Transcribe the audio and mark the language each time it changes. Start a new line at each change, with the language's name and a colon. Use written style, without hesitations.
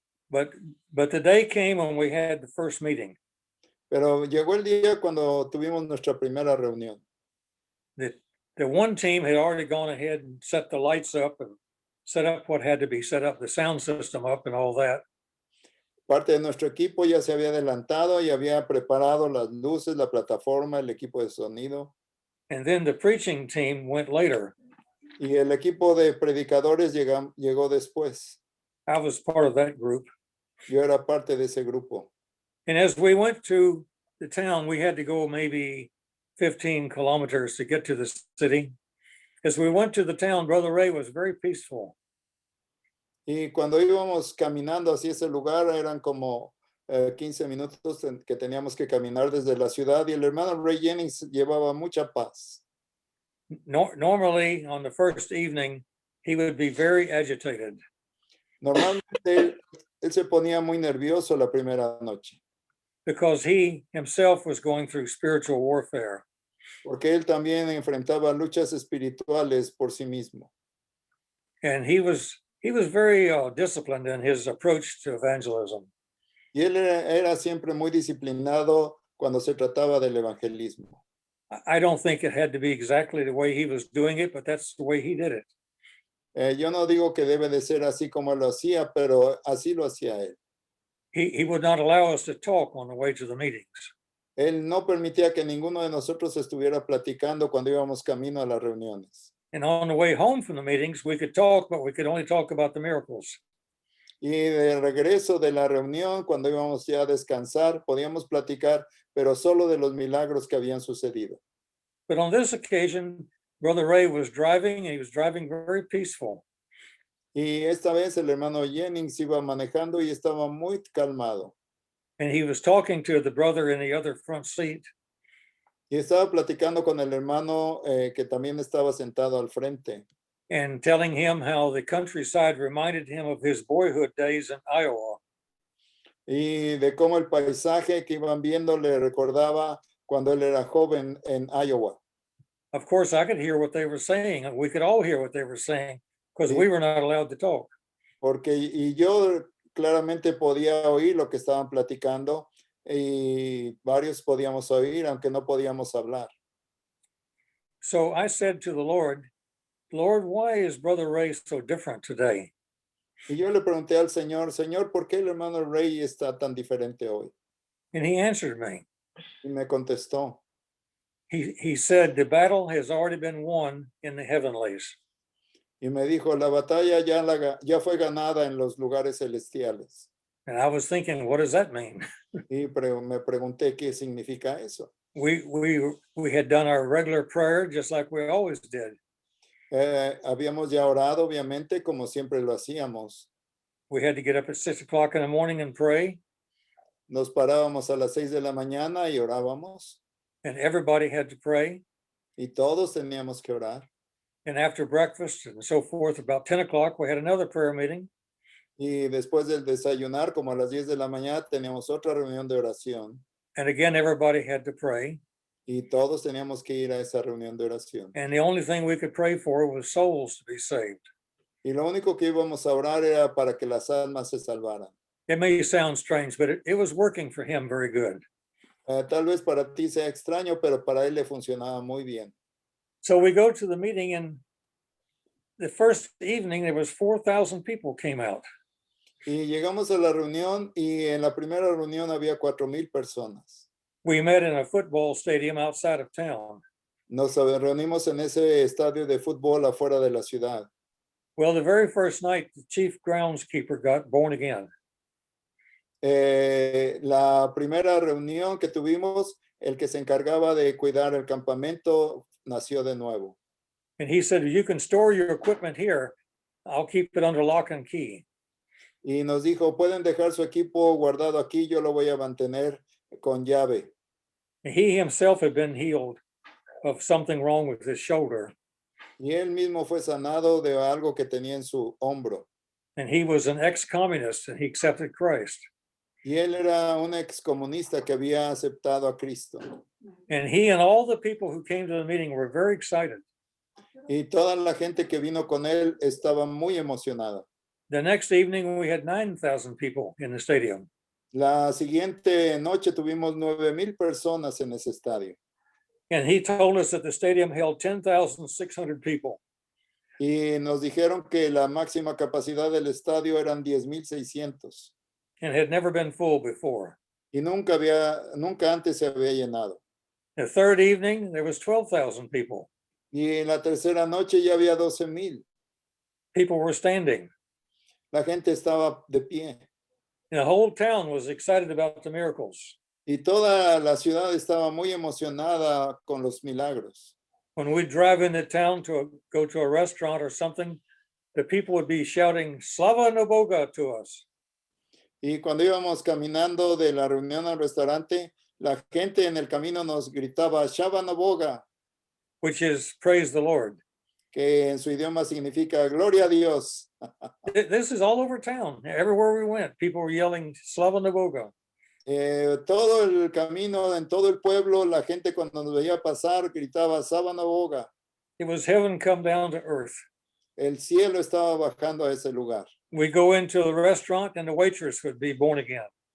English: But the day came when we had the first meeting.
Spanish: Pero llegó el día cuando tuvimos nuestra primera reunión.
English: The one team had already gone ahead and set the lights up and set up what had to be set up, the sound system up and all that.
Spanish: Parte de nuestro equipo ya se había adelantado y había preparado las luces, la plataforma, el equipo de sonido.
English: And then the preaching team went later.
Spanish: Y el equipo de predicadores llegó después.
English: I was part of that group.
Spanish: Yo era parte de ese grupo.
English: And as we went to the town, we had to go maybe 15 kilometers to get to the city. As we went to the town, Brother Ray was very peaceful.
Spanish: Y cuando íbamos caminando hacia ese lugar, eran como 15 minutos que teníamos que caminar desde la ciudad y el hermano Ray Jennings llevaba mucha paz.
English: Normally, on the first evening, he would be very agitated.
Spanish: Normalmente él se ponía muy nervioso la primera noche,
English: because he himself was going through spiritual warfare.
Spanish: porque él también enfrentaba luchas espirituales por sí mismo.
English: And he was very disciplined in his approach to evangelism.
Spanish: Y él era siempre muy disciplinado cuando se trataba del evangelismo.
English: I don't think it had to be exactly the way he was doing it, but that's the way he did it.
Spanish: Yo no digo que debe de ser así como lo hacía, pero así lo hacía él.
English: He would not allow us to talk on the way to the meetings.
Spanish: Él no permitía que ninguno de nosotros estuviera platicando cuando íbamos camino a las reuniones.
English: And on the way home from the meetings, we could talk, but we could only talk about the miracles.
Spanish: Y de regreso de la reunión, cuando íbamos ya a descansar, podíamos platicar, pero solo de los milagros que habían sucedido.
English: But on this occasion, Brother Ray was driving, and he was driving very peaceful.
Spanish: Y esta vez el hermano Jennings iba manejando y estaba muy calmado.
English: And he was talking to the brother in the other front seat.
Spanish: Y estaba platicando con el hermano que también estaba sentado al frente.
English: And telling him how the countryside reminded him of his boyhood days in Iowa.
Spanish: Y de cómo el paisaje que iban viendo le recordaba cuando él era joven en Iowa.
English: Of course, I could hear what they were saying, and we could all hear what they were saying because
Spanish: Sí.
English: we were not allowed to talk.
Spanish: Porque y yo claramente podía oír lo que estaban platicando y varios podíamos oír, aunque no podíamos hablar.
English: So I said to the Lord, why is Brother Ray so different today?
Spanish: Y yo le pregunté al Señor, Señor, ¿por qué el hermano Ray está tan diferente hoy?
English: And he answered me.
Spanish: Y me contestó,
English: He said, the battle has already been won in the heavenlies.
Spanish: y me dijo, la batalla ya fue ganada en los lugares celestiales.
English: And I was thinking, what does that mean?
Spanish: Y me pregunté qué significa eso.
English: We had done our regular prayer just like we always did.
Spanish: Habíamos ya orado, obviamente, como siempre lo hacíamos.
English: We had to get up at 6 o'clock in the morning and pray.
Spanish: Nos parábamos a las 6 de la mañana y orábamos.
English: And everybody had to pray.
Spanish: Y todos teníamos que orar.
English: And after breakfast and so forth, about 10 o'clock, we had another prayer meeting.
Spanish: Y después del desayunar, como a las 10 de la mañana, teníamos otra reunión de oración.
English: And again, everybody had to pray.
Spanish: Y todos teníamos que ir a esa reunión de oración.
English: And the only thing we could pray for was souls to be saved.
Spanish: Y lo único que íbamos a orar era para que las almas se salvaran.
English: It may sound strange, but it was working for him very good.
Spanish: Tal vez para ti sea extraño, pero para él le funcionaba muy bien.
English: So we go to the meeting, and the first evening, there was 4,000 people came out.
Spanish: Y llegamos a la reunión y en la primera reunión había 4,000 personas.
English: We met in a football stadium outside of town.
Spanish: Nos reunimos en ese estadio de fútbol afuera de la ciudad.
English: Well, the very first night, the chief groundskeeper got born again.
Spanish: La primera reunión que tuvimos, el que se encargaba de cuidar el campamento nació de nuevo.
English: And he said, you can store your equipment here. I'll keep it under lock and key.
Spanish: Y nos dijo, pueden dejar su equipo guardado aquí, yo lo voy a mantener con llave.
English: He himself had been healed of something wrong with his shoulder.
Spanish: Y él mismo fue sanado de algo que tenía en su hombro.
English: And he was an ex-communist, and he accepted Christ.
Spanish: Y él era un excomunista que había aceptado a Cristo.
English: And he and all the people who came to the meeting were very excited.
Spanish: Y toda la gente que vino con él estaba muy emocionada.
English: The next evening, we had 9,000 people in the stadium.
Spanish: La siguiente noche tuvimos 9,000 personas en ese estadio.
English: And he told us that the stadium held 10,600 people.
Spanish: Y nos dijeron que la máxima capacidad del estadio eran 10,600.
English: And had never been full before.
Spanish: Y nunca antes se había llenado.
English: The third evening, there was 12,000 people.
Spanish: Y en la tercera noche ya había 12,000.
English: People were standing.
Spanish: La gente estaba de pie.
English: The whole town was excited about the miracles.
Spanish: Y toda la ciudad estaba muy emocionada con los milagros.
English: When we'd drive into town to go to a restaurant or something, the people would be shouting Slava Noboga to us.
Spanish: Y cuando íbamos caminando de la reunión al restaurante, la gente en el camino nos gritaba Shava Noboga,
English: Which is praise the Lord.
Spanish: que en su idioma significa gloria a Dios.
English: This is all over town. Everywhere we went, people were yelling Slava Noboga.
Spanish: Todo el camino, en todo el pueblo, la gente cuando nos veía pasar gritaba Shava Noboga.
English: It was heaven come down to earth.
Spanish: El cielo estaba bajando a ese lugar.
English: We go into the restaurant and the waitress would be born again.